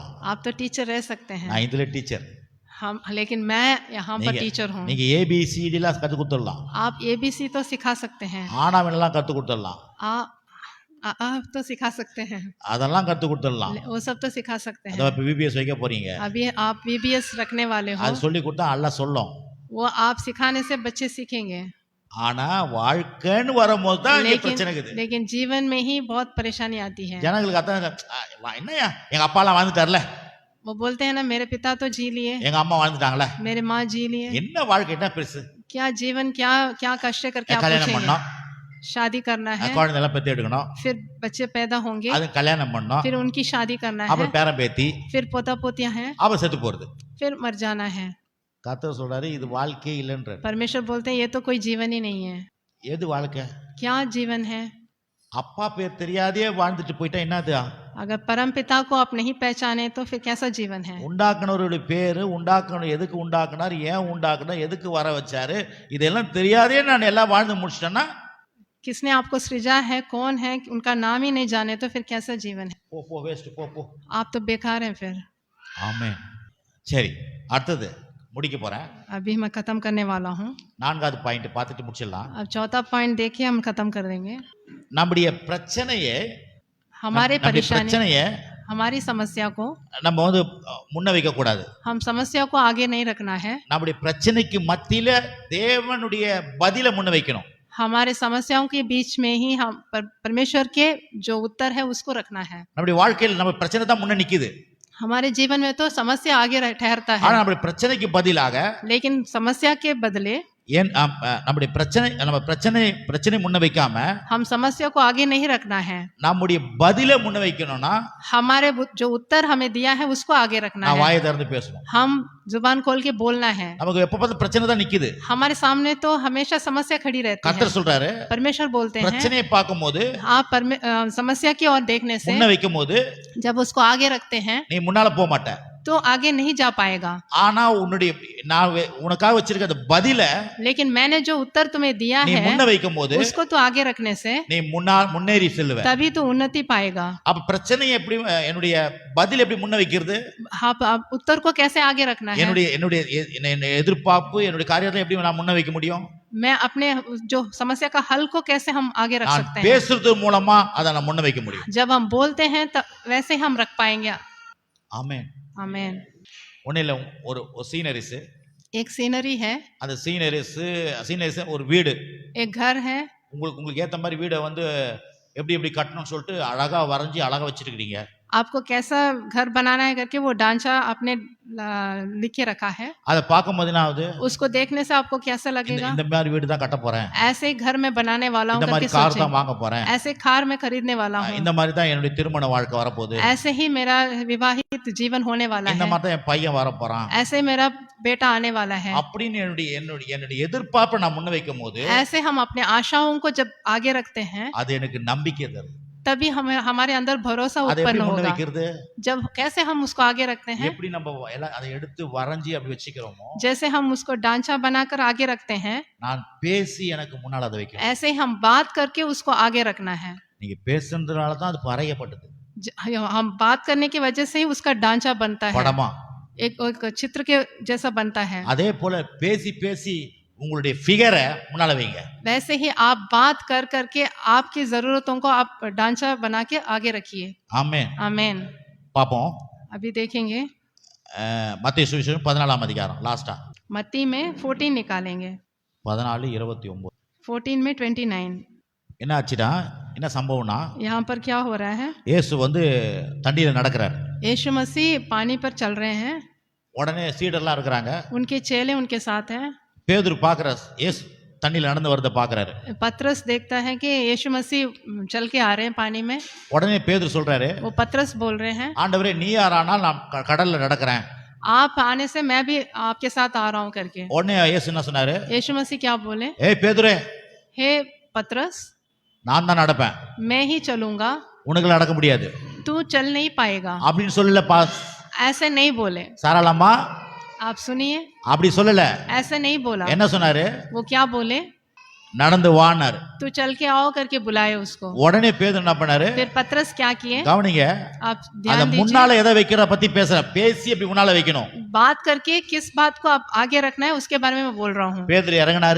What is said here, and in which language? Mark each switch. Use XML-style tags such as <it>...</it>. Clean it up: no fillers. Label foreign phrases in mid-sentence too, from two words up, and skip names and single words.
<hi>आप तो टीचर रह सकते हैं,</hi> <ta>நான் இதுல டீச்சர்</ta> <hi>हम लेकिन मैं यहाँ पर टीचर हूँ।</hi> <ta>நீங்க ஏபிசிடி எல்லாம் கத்து கொடுத்துடலாம்</ta> <hi>आप ABC तो सिखा सकते हैं,</hi> <ta>ஆனாவெல்லாம் கத்து கொடுத்துடலாம்</ta> <hi>आप तो सिखा सकते हैं,</hi> <ta>அதெல்லாம் கத்து கொடுத்துடலாம்</ta> <hi>वो सब तो सिखा सकते हैं।</hi> <ta>அத இப்ப பிபிஎஸ் வைக்க போறீங்க</ta> <hi>अभी आप VBS रखने वाले हो,</hi> <ta>அது சொல்லி கொடுத்தா அல்ல சொல்லும்</ta> <hi>वो आप सिखाने से बच्चे सीखेंगे।</hi> <ta>ஆனா வாழ்க்கைன்னு வரும்போது தான் இங்க பிரச்சனை இருக்குது</ta> <hi>लेकिन जीवन में ही बहुत परेशानी आती है।</hi> <ta>ஜனங்களுக்கு அதான் என்னையா எங்க அப்பா எல்லாம் வாழ்ந்துட்டார்ல</ta> <hi>वो बोलते हैं ना, मेरे पिता तो जी लिए,</hi> <ta>எங்க அம்மா வாழ்ந்துட்டாங்களே</ta> <hi>मेरे माँ जी लिए,</hi> <ta>என்ன வாழ்க்கை என்ன பெருசு</ta> <hi>क्या जीवन क्या क्या कष्ट करके आप</hi> <ta>கல்யாணம்</ta> <hi>पूछेंगे?</hi> <ta>பண்ணோம்</ta> <hi>शादी करना है,</hi> <ta>குழந்தை எல்லாம் பெத்து எடுக்கணும்</ta> <hi>फिर बच्चे पैदा होंगे,</hi> <ta>அது கல்யாணம் பண்ணோம்</ta> <hi>फिर उनकी शादी करना है,</hi> <ta>அப்புறம் பேரன் பேத்தி</ta> <hi>फिर पोता पोतियां हैं,</hi> <ta>அப்புறம் செத்து போறது</ta> <hi>फिर मर जाना है।</hi> <ta>கர்த்தர் சொல்றாரு இது வாழ்க்கையே இல்லைன்ற</ta> <hi>परमेश्वर बोलते हैं ये तो कोई जीवन ही नहीं है।</hi> <ta>எது வாழ்க்கை</ta> <hi>क्या जीवन है?</hi> <ta>அப்பா பேர் தெரியாதே வாழ்ந்துட்டு போயிட்டா என்னது</ta> <hi>अगर परम पिता को आप नहीं पहचाने तो फिर कैसा जीवन है?</hi> <ta>உண்டாக்குனவருடைய பேரு உண்டாக்கணும் எதுக்கு உண்டாக்குனார் ஏன் உண்டாக்குனார் எதுக்கு வர வச்சாரு இதெல்லாம் தெரியாதே நான் எல்லாம் வாழ்ந்து முடிச்சிட்டேன்னா</ta> <hi>किसने आपको सृजा है, कौन है, उनका नाम ही नहीं जाने तो फिर कैसा जीवन है?</hi> <ta>போ வேஸ்ட் போ</ta> <hi>आप तो बेकार हैं फिर।</hi> <ta>ஆமென் சரி அடுத்தது முடிக்க போறேன்</ta> <hi>अभी मैं खत्म करने वाला हूँ।</hi> <ta>4வது பாயிண்ட் பார்த்துட்டு முடிச்சிடலாம்</ta> <hi>अब चौथा पॉइंट देखिए, हम खत्म कर देंगे।</hi> <ta>நம்முடைய பிரச்சனையே</ta> <hi>हमारे परेशानी,</hi> <ta>பிரச்சனையே</ta> <hi>हमारी समस्या को</hi> <ta>நம்ம வந்து முன்ன வைக்க கூடாது</ta> <hi>हम समस्या को आगे नहीं रखना है,</hi> <ta>நம்முடைய பிரச்சனைக்கு மத்தியில தேவனுடைய பதிலை முன்ன வைக்கணும்</ta> <hi>हमारे समस्याओं के बीच में ही हम परमेश्वर के जो उत्तर है उसको रखना है।</hi> <ta>நம்முடைய வாழ்க்கையில் நம்ம பிரச்சனை தான் முன்ன நிக்குது</ta> <hi>हमारे जीवन में तो समस्या आगे ठहरता</hi> <ta>ஆனா</ta> <hi>है,</hi> <ta>நம்முடைய பிரச்சனைக்கு பதிலாக</ta> <hi>लेकिन समस्या के बदले</hi> <ta>ஏன் நம்முடைய பிரச்சனை முன்ன வைக்காம</ta> <hi>हम समस्या को आगे नहीं रखना है,</hi> <ta>நம்முடைய பதிலை முன்ன வைக்கணும்னா</ta> <hi>हमारे जो उत्तर हमें दिया है उसको आगे रखना</hi> <ta>நான்</ta> <hi>है।</hi> <ta>வாயை திறந்து பேசணும்.</ta> <hi>हम जुबान खोल के बोलना है।</hi> <ta>நமக்கு எப்ப பார்த்து பிரச்சனை தான் நிக்குது.</ta> <hi>हमारे सामने तो हमेशा समस्या खड़ी रहती है।</hi> <ta>கர்த்தர் சொல்றாரு,</ta> <hi>परमेश्वर बोलते हैं</hi> <ta>பிரச்சனையை பார்க்கும்போது</ta> <hi>आप समस्या की ओर देखने से,</hi> <ta>முன்ன வைக்கும்போது</ta> <hi>जब उसको आगे रखते हैं</hi> <ta>நீ முன்னால போக மாட்ட.</ta> <hi>तो आगे नहीं जा पाएगा।</hi> <ta>ஆனா நான் உனக்காக வச்சிருக்க அந்த பதில</ta> <hi>लेकिन मैंने जो उत्तर तुम्हें दिया</hi> <ta>நீ</ta> <hi>है</hi> <ta>முன்ன வைக்கும்போது</ta> <hi>उसको तो आगे रखने से</hi> <ta>நீ முன்னேறி செல்லுவ.</ta> <hi>तभी तो उन्नति पाएगा।</hi> <ta>அப்ப பிரச்சனையை எப்படி என்னுடைய பதில் எப்படி முன்ன வைக்கிறது?</ta> <hi>आप उत्तर को कैसे आगे रखना है?</hi> <ta>என்னுடைய எதிர்பார்ப்பு என்னுடைய காரியத்தை எப்படி நான் முன்ன வைக்க முடியும்?</ta> <hi>मैं अपने जो समस्या का हल को कैसे हम आगे रख</hi> <ta>நான்</ta> <hi>सकते हैं?</hi> <ta>பேசுறது மூலமா அதை நான் முன்ன வைக்க முடியும்.</ta> <hi>जब हम बोलते हैं तब वैसे हम रख पाएंगे।</hi> <ta>ஆமென்.</ta> <hi>आमेन।</hi> <ta>ஒன்னில ஒரு சீனரிஸ்,</ta> <hi>एक सीनरी है,</hi> <ta>அந்த சீனரிஸ் ஒரு வீடு.</ta> <hi>एक घर है।</hi> <ta>உங்களுக்கு ஏத்த மாதிரி வீடை வந்து எப்படி எப்படி கட்டணும்னு சொல்லிட்டு அழகா வரைஞ்சி அழகா வச்சிருக்கீங்க.</ta> <hi>आपको कैसा घर बनाना है करके वो ढांचा आपने लिख के रखा है।</hi> <ta>அதை பார்க்கும்போது என்ன ஆகுது?</ta> <hi>उसको देखने से आपको कैसा लगेगा?</hi> <ta>இந்த மாதிரி வீடு தான் கட்ட போறேன்,</ta> <hi>ऐसे घर में बनाने वाला हूँ</hi> <ta>இந்த மாதிரி</ta> <hi>करके</hi> <ta>கார் தான்</ta> <hi>सोचें।</hi> <ta>வாங்க போறேன்,</ta> <hi>ऐसे कार में खरीदने वाला हूँ,</hi> <ta>இந்த மாதிரி தான் என்னுடைய திருமண வாழ்க்கை வரப்போகுது,</ta> <hi>ऐसे ही मेरा विवाहित जीवन होने वाला</hi> <ta>இந்த</ta> <hi>है,</hi> <ta>மாதிரி தான் என் பையன் வர போறான்,</ta> <hi>ऐसे मेरा बेटा आने वाला है।</hi> <ta>அப்படின்னு என்னுடைய எதிர்பார்ப்பை நான் முன்ன வைக்கும் போது</ta> <hi>ऐसे हम अपने आशाओं को जब आगे रखते हैं</hi> <ta>அது எனக்கு நம்பிக்கை தரும்.</ta> <hi>तभी हमें हमारे अंदर भरोसा</hi> <ta>அதை எப்படி</ta> <hi>उत्पन्न</hi> <ta>முன்ன</ta> <hi>होगा।</hi> <ta>வைக்கிறது?</ta> <hi>जब कैसे हम उसको आगे रखते हैं?</hi> <ta>எப்படி நம்ம எல்லாம் அதை எடுத்து வரைஞ்சி அப்படி வச்சுக்கிறோமோ,</ta> <hi>जैसे हम उसको ढांचा बनाकर आगे रखते हैं,</hi> <ta>நான் பேசி எனக்கு முன்னால் அதை வைக்கிறேன்.</ta> <hi>ऐसे ही हम बात करके उसको आगे रखना है।</hi> <ta>நீங்க பேசுறதுனால தான் அது வரையப்பட்டது.</ta> <hi>हम बात करने की वजह से ही उसका ढांचा बनता है,</hi> <ta>படமா</ta> <hi>एक चित्र के जैसा बनता है।</hi> <ta>அதே போல பேசி பேசி உங்களுடைய ஃபிகரை முன்னால வைங்க.</ta> <hi>वैसे ही आप बात कर करके आपकी जरूरतों को आप ढांचा बना के आगे रखिए।</hi> <ta>ஆமென்.</ta> <hi>आमेन।</hi> <ta>பாப்போம்.</ta> <hi>अभी देखेंगे</hi> <ta>மத்தேயு சுவிசேஷம் 14ஆம் அதிகாரம் லாஸ்டா</ta> <hi>मत्ती में 14 निकालेंगे।</hi> <ta>14:29.</ta> <hi>14 में 29</hi> <ta>என்ன ஆச்சுடா? என்ன சம்பவம்னா,</ta> <hi>यहाँ पर क्या हो रहा है?</hi> <ta>இயேசு வந்து தண்ணியில நடக்கிறார்.</ta> <hi>यीशु मसीह पानी पर चल रहे हैं,</hi> <ta>உடனே சீடர்லாம் இருக்கிறாங்க.</ta> <hi>उनके चेले उनके साथ हैं।</hi> <ta>பேதுரு பார்க்கற இயேசு தண்ணியில நடந்து வரத பார்க்கறாரு.</ta> <hi>पतरस देखता है कि यीशु मसीह चल के आ रहे हैं पानी में।</hi> <ta>உடனே பேதுரு சொல்றாரு,</ta> <hi>वो पतरस बोल रहे हैं,</hi> <ta>ஆண்டவரே நீ யாரானால் நான் கடல்ல நடக்கிறேன்.</ta> <hi>आप आने से मैं भी आपके साथ आ रहा हूँ करके।</hi> <ta>உடனே இயேசு என்ன சொன்னாரு?</ta> <hi>यीशु मसीह क्या बोले?</hi> <ta>ஏய் பேதுரு,</ta> <hi>हे पतरस,</hi> <ta>நான் தான் நடப்பேன்,</ta> <hi>मैं ही चलूंगा,</hi> <ta>உனக்கு நடக்க முடியாது</ta> <hi>तू चल नहीं पाएगा।</hi> <ta>அப்படின்னு சொல்லல பாஸ்.</ta> <hi>ऐसे नहीं बोले।</hi> <ta>சாராளம்மா</ta> <hi>आप सुनिए,</hi> <ta>அப்படி சொல்லல.</ta> <hi>ऐसे नहीं बोला।</hi> <ta>என்ன சொன்னாரு?</ta> <hi>वो क्या बोले?</hi> <ta>நடந்து வானார்.</ta> <hi>तू चल के आओ करके बुलाए उसको।</hi> <ta>உடனே பேதுரு என்ன பண்ணாரு?</ta> <hi>फिर पतरस क्या किए?</hi> <ta>கவனிங்க,</ta> <hi>आप</hi> <ta>அத</ta> <hi>ध्यान दीजिए।</hi> <ta>முன்னால எதை வைக்கிற பத்தி பேசுற, பேசி அப்படி முன்னால வைக்கணும்.</ta> <hi>बात करके किस बात को आप आगे रखना है उसके बारे में मैं बोल रहा हूँ।</hi> <ta>பேதுரு இறங்கினாரு,</ta>